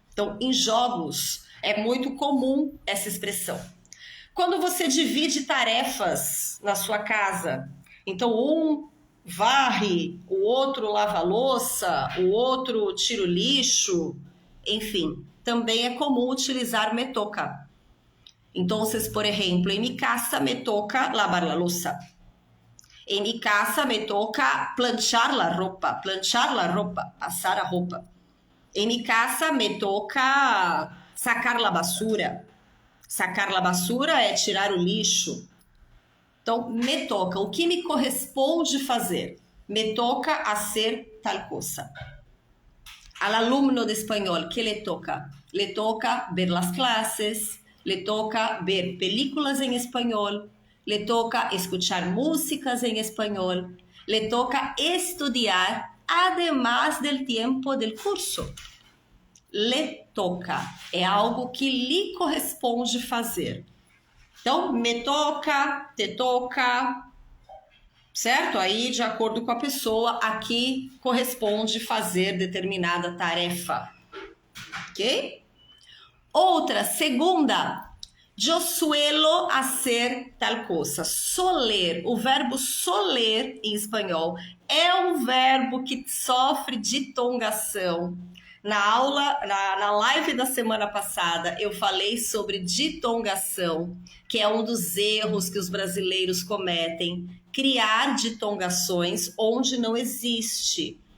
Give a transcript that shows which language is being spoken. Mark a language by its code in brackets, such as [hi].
[pt] Então, em jogos, é muito comum essa expressão. Quando você divide tarefas na sua casa, então um varre, o outro lava a louça, o outro tira o lixo, enfim, também é comum utilizar me toca. [es] Entonces, por ejemplo, en mi casa me toca lavar la loza. En mi casa me toca planchar la ropa, [pt] pasar a roupa. [es] En mi casa me toca sacar la basura. Sacar la basura [pt] é tirar o lixo. Então, me toca, o que me corresponde fazer? [es] Me toca hacer tal cosa. Al alumno de español, ¿qué le toca? Le toca ver las clases, le toca ver películas en español, le toca escuchar músicas en español, le toca estudiar además del tiempo del curso. Le toca, [pt] é algo que lhe corresponde fazer. Então, me toca, te toca, certo? Aí, de acordo com a pessoa, aqui corresponde fazer determinada tarefa. Ok? Outra, segunda, [es] yo suelo hacer tal cosa. [pt] Soler, o verbo soler em espanhol é um verbo que sofre ditongação. Na aula, na live da semana passada, eu falei sobre ditongação, que é um dos erros que os brasileiros cometem, criar ditongações onde não existe.